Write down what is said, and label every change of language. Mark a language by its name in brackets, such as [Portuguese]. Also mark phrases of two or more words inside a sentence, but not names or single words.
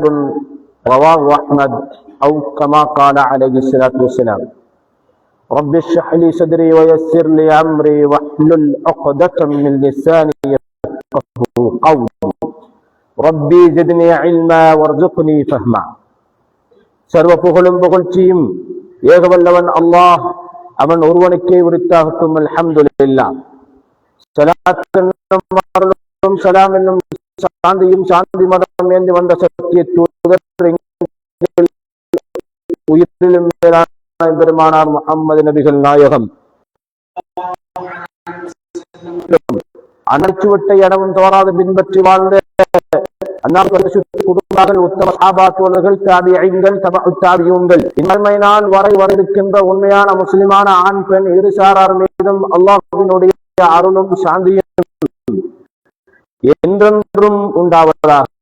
[Arabic] رواه أحمد، أو كما قال عليه الصلاة والسلام. رب اشرح لي صدري ويسر لي أمري واحلل عقدة من لساني يفقهوا قولي. ربي زدني علما وارزقني فهما. [Tamil] சர்வ புகழும் புகழ்ச்சியும் ஏகவல்லவன் அல்லாஹ் அவன் ஒருவனுக்கே உரித்தாகட்டும். அல்ஹம்துலில்லாஹ். ஸலாத்தும் ஸலாம் என்னும் சாந்தியும் சாந்தி மதம் ஏந்தி வந்த சத்திய தூதர் உயிரிலும் மேலான பெருமானார் முஹம்மது நபிகள் நாயகம் அனர்ச்சுவட்டை அடவும் தவறாது பின்பற்றி வாழ்ந்த உத்தம சஹாபாத்தோழர்கள், தாபிஈன்கள், தபஉ தாபிஊன்கள், இன்மை நாள் வரை இருக்கின்ற உண்மையான முஸ்லிமான ஆண் பெண் இருசாரார் மீதும் அல்லாஹ்வினுடைய அருளும் சாந்தியும் என்றென்றும் உண்டாவதாக.